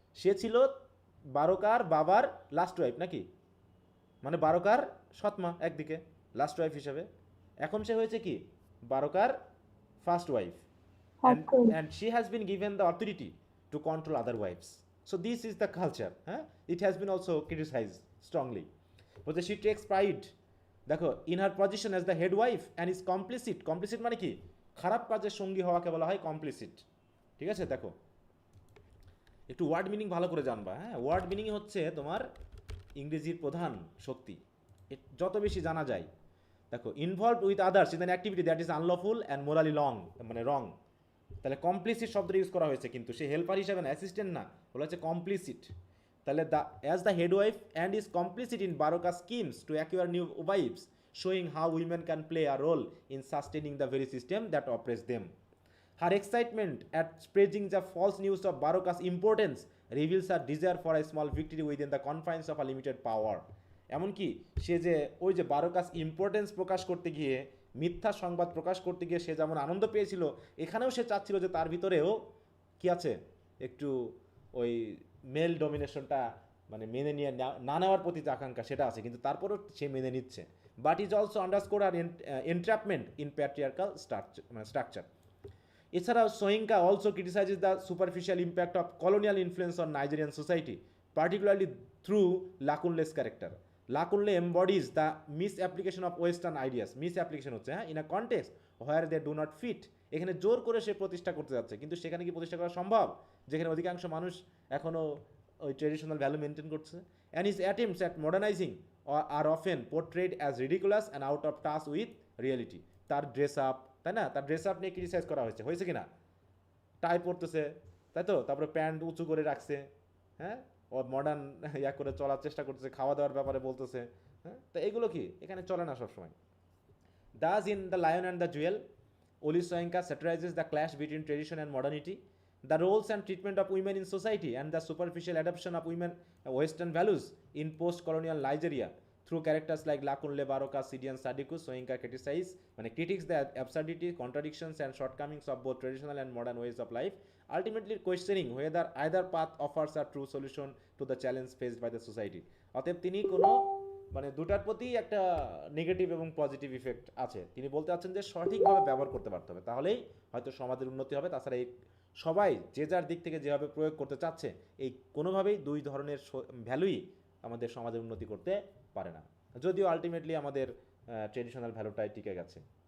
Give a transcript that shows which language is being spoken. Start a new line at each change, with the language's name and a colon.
Bangla: সে ছিল বারকার বাবার last wife নাকি, মানে বারকার সৎমা একদিকে লাস্ট ওয়াইফ হিসেবে, এখন সে হয়েছে কি বারকার first wife,
English: and she has been given the authority to control other wives. So this is the culture. It has been also criticized strongly, but she takes pride,
Bangla: দেখো,
English: in her position as the head wife and is complicit
Bangla: মানে কি? খারাপ কাজের সঙ্গী হওয়াকে বলা হয় complicit. ঠিক আছে, দেখো একটু ওয়ার্ড মিনিং ভালো করে জানবা। হ্যাঁ, ওয়ার্ড মিনিং হচ্ছে তোমার ইংরেজির প্রধান শক্তি, যত বেশি জানা যায়।
English: দেখো, involve with others in an activity that is unlawful and morally মানে wrong.
Bangla: তাহলে কমপ্লিসিট শব্দটা ইউজ করা হয়েছে, কিন্তু সে হেল্পার হিসাবে না, অ্যাসিস্ট্যান্ট না, বলা হচ্ছে কমপ্লিসিট।
English: তাহলে as the head wife and is complicit in Baroka schemes to acquire new wives, showing how women can play a role in sustaining the very system that oppresses them. Her excitement at spreading the false news of Baroka's importance reveals her desire for a small victory within the confines of a limited power.
Bangla: এমনকি সে যে ওই যে বারকাস importance প্রকাশ করতে গিয়ে, মিথ্যা সংবাদ প্রকাশ করতে গিয়ে সে যেমন আনন্দ পেয়েছিল, এখানেও সে চাচ্ছিল যে তার ভিতরেও কি আছে, একটু ওই মেল ডমিনেশনটা মানে মেনে নিয়ে না নেওয়ার প্রতি যে আকাঙ্ক্ষা সেটা আছে, কিন্তু তারপরেও সে মেনে নিচ্ছে।
English: But is also underscore her entrapment in patriarchal structure. এছাড়াও Soyinka also criticises the superficial impact of colonial influence on Nigerian society, particularly through Lakunle's character. Lakunle embodies the misapplication of Western ideas, misapplication
Bangla: হচ্ছে, হ্যাঁ,
English: in a context where they do not fit
Bangla: এখানে জোর করে সে প্রতিষ্ঠা করতে যাচ্ছে, কিন্তু সেখানে কি প্রতিষ্ঠা করা সম্ভব যেখানে অধিকাংশ মানুষ এখনও ওই ট্রেডিশনাল ভ্যালু মেনটেন করছে?
English: And his attempts at modernising are often portrayed as ridiculous and out of touch with reality.
Bangla: তার ড্রেস আপ, তাই না, তার ড্রেস আপ নিয়ে ক্রিটিসাইজ করা হয়েছে কি না? টাই পরতেছে, তাই তো, তারপরে প্যান্ট উঁচু করে রাখছে, হ্যাঁ, ও মডার্ন ইয়া করে চলার চেষ্টা করতেছে, খাওয়া দাওয়ার ব্যাপারে বলতেছে, হ্যাঁ, তো এগুলো কি এখানে চলে না সবসময়।
English: Thus, in The Lion and the Jewel, Oli Soyinka satirizes the clash between tradition and modernity, the roles and treatment of women in society, and the superficial adoption of women Western values in post-colonial Nigeria. Through characters like Lakunle Baroka, Sidi and Sadiku, Soyinka critiques the absurdity, contradictions, and shortcomings of both traditional and modern ways of life, ultimately questioning whether either path offers a true solution to the challenge faced by the society.
Bangla: অতএব তিনি কোনো মানে দুটার প্রতি একটা negative এবং positive effect আছে। তিনি বলতে চাচ্ছেন যে সঠিকভাবে ব্যবহার করতে পারতে হবে, তাহলেই হয়তো সমাজের উন্নতি হবে। তাছাড়া এই সবাই যে যার দিক থেকে যেভাবে প্রয়োগ করতে চাচ্ছে, এই কোনোভাবেই দুই ধরনের ভ্যালুই আমাদের সমাজের উন্নতি করতে পারে না, যদিও আলটিমেটলি আমাদের ট্রেডিশনাল ভ্যালুটাই টিকে গেছে।